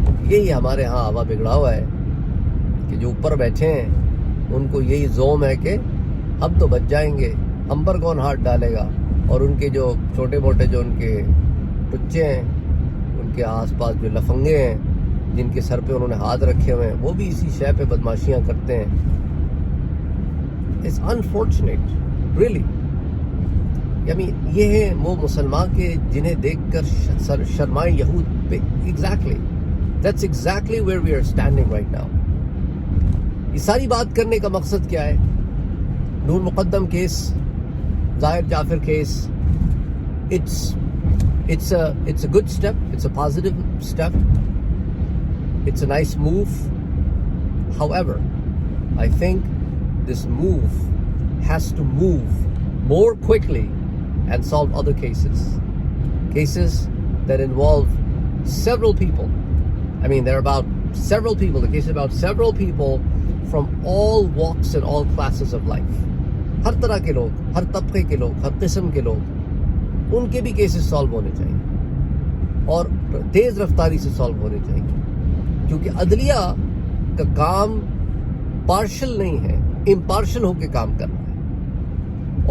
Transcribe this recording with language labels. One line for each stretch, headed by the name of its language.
Urdu: یہی ہمارے ہاں ہوا بگڑا ہوا ہے کہ جو اوپر بیٹھے ہیں ان کو یہی زوم ہے کہ ہم تو بچ جائیں گے، ہم پر کون ہاتھ ڈالے گا. اور ان کے جو چھوٹے موٹے جو ان کے ٹچے ہیں، ان کے آس پاس جو لفنگے ہیں جن کے سر پہ انہوں نے ہاتھ رکھے ہوئے ہیں، وہ بھی اسی شے پہ بدماشیاں کرتے ہیں.
English: It's unfortunate, really.
Urdu: یعنی یہ ہے وہ مسلمان کے جنہیں دیکھ کر شرمائے یہود پہ.
English: Exactly. That's exactly where we are standing right now.
Urdu: یہ ساری بات کرنے کا مقصد کیا ہے؟ نور مقدم کیس، ظاہر جعفر case,
English: it's a good step, it's a positive step, it's a nice move. However, I think this move has to move more quickly and solve other cases that involve several people. I mean, there are about several people, the case is about several people from all walks and all classes of life.
Urdu: ہر طرح کے لوگ، ہر طبقے کے لوگ، ہر قسم کے لوگ، ان کے بھی کیسز سالو ہونے چاہیے اور تیز رفتاری سے سالو ہونے چاہیے. کیونکہ عدلیہ کا کام پارشل نہیں ہے، امپارشل ہو کے کام کرنا ہے.